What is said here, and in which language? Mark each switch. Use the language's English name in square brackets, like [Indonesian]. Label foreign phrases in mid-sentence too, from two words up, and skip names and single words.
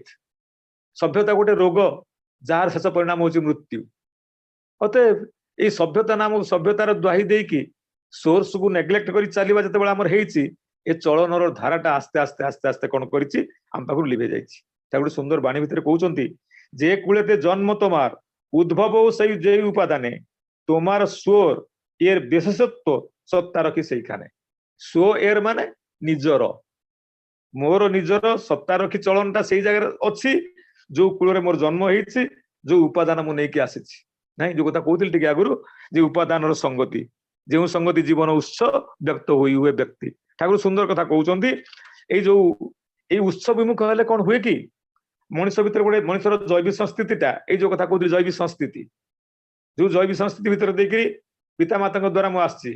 [Odia] ସଭ୍ୟତା ଗୋଟେ ରୋଗ, ଯାହାର ଶେଷ ପରିଣାମ ହଉଛି ମୃତ୍ୟୁ। ଅତଏବ ଏଇ ସଭ୍ୟତା ନାମ ସଭ୍ୟତାର ଦ୍ୱାହି ଦେଇକି ସୋର୍ସକୁ ନେଗ୍ଲେକ୍ଟ କରି ଚାଲିବା ଯେତେବେଳେ ଆମର ହେଇଛି, ଏ ଚଳନର ଧାରାଟା ଆସ୍ତେ ଆସ୍ତେ ଆସ୍ତେ ଆସ୍ତେ କଣ କରିଛି, ଆମ ପାଖରୁ ଲିଭେଇ ଯାଇଛି। ତା ଗୋଟେ ସୁନ୍ଦର ବାଣୀ ଭିତରେ କହୁଛନ୍ତି, [Bangla] যে কুলেতে জন্ম তোমার উদ্ভব সেই যেই উপাদানে, তোমার সোর এর বিশেষত্ব সত্তা রখি সেইখানে। [Odia] ସୋ ଏର ମାନେ ନିଜର, ମୋର ନିଜର ସତ୍ତା ରଖି ଚଳନଟା ସେଇ ଜାଗାରେ ଅଛି, ଯୋଉ କୂଳରେ ମୋର ଜନ୍ମ ହେଇଛି, ଯୋଉ ଉପାଦାନ ମୁଁ ନେଇକି ଆସିଛି। ନାଇଁ, ଯୋଉ କଥା କହୁଥିଲି ଟିକେ ଆଗରୁ, ଯେ ଉପାଦାନର ସଙ୍ଗତି, ଯେଉଁ ସଙ୍ଗତି ଜୀବନ ଉତ୍ସ ବ୍ୟକ୍ତ ହୋଇ ହୁଏ ବ୍ୟକ୍ତି। ଠାକୁର ସୁନ୍ଦର କଥା କହୁଛନ୍ତି, ଏଇ ଯୋଉ ଏଇ ଉତ୍ସ ବିମୁଖ ହେଲେ କଣ ହୁଏ କି, ମଣିଷ ଭିତରେ ଗୋଟେ ମଣିଷର ଜୈବିକ ସଂସ୍ଥିତିଟା, ଏଇ ଯୋଉ କଥା କହୁଥିଲି ଜୈବିକ ସଂସ୍ଥିତି, ଯୋଉ ଜୈବିକ ସଂସ୍ଥିତି ଭିତରେ ଦେଇକିରି ପିତାମାତାଙ୍କ ଦ୍ଵାରା ମୁଁ ଆସିଛି।